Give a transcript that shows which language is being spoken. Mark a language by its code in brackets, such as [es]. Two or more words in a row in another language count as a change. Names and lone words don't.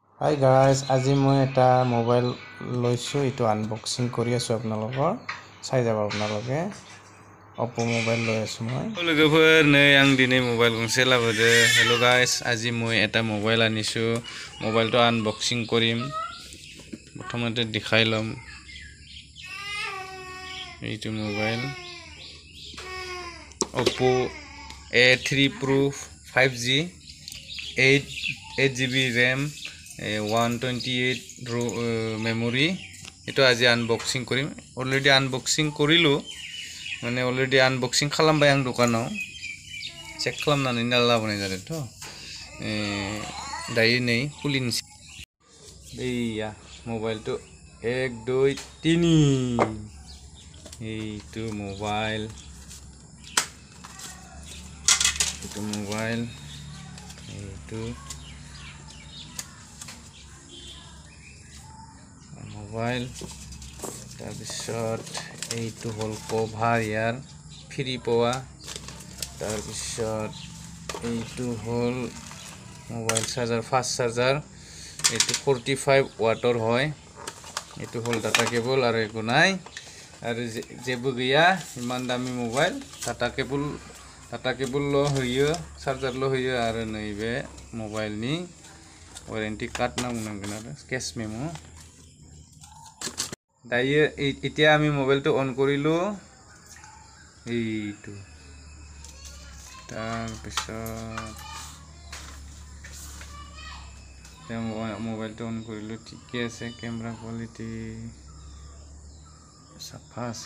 [en] hi guys, [as] আজি মই এটা মোবাইল লৈছোঁ। এইটো আনবক্সিং কৰি আছোঁ আপোনালোকৰ। চাই যাব আপোনালোকে। অপ্পো মোবাইল লৈ আছোঁ মই। [brx] লোগোफोर नै आं दिनै मोबाइल गंसे लाबोदो। [en] hello guys, [as] আজি মই এটা মোবাইল আনিছোঁ। মোবাইলটো আনবক্সিং কৰিম। প্ৰথমতে দেখাই লম। এইটো মোবাইল Oppo A3 Pro 5G 8GB RAM 128 মেমৰি। এইটো আজি আনবক্সিং কৰিম। [en] already unboxing [as] কৰিলোঁ, মানে [en] already unboxing [brx] खालामबाय आं दखानाव। चेक खालामनानै लाबोनाय जादोंथ'। दायो नै खुलिनोसै। दैया [as] मोबाइलটো 1 2 3 এইটো মোবাইল এইটো মোবাইল তাৰপিছত এইটো হ'ল কভাৰ ইয়াৰ ফ্ৰী পোৱা। তাৰপিছত এইটো হ'ল মোবাইল চাৰ্জাৰ, [en] fast charger. [as] এইটো 45 वाटर হয়। এইটো হ'ল [en] data cable [as] আৰু একো নাই আৰু [brx] जेबो गैया। इमान दामी [en] mobile data cable [brx] ल होयो, चार्जार ल होयो आरो नैबे मोबाइलनि [en] warranty card [brx] नांगोन आरो [en] cash memo. [as] दायो এতিয়া আমি মোবাইলটো অন কৰিলো। এইটো তাৰপিছত মোবাইলটো অন কৰিলো, ঠিকে আছে। কেমেৰা কোৱালিটি সাফা আছে।